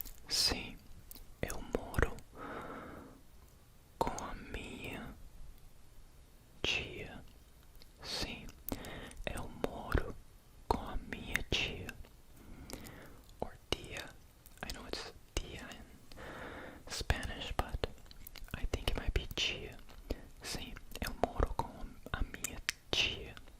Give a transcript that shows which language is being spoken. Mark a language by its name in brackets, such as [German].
[Portuguese] Sim, eu moro com a minha tia. Sim, eu moro com a minha tia. [English] Or tia. I know it's tia in Spanish, but I think it might be tia. [Portuguese] Sim, eu moro com a minha tia.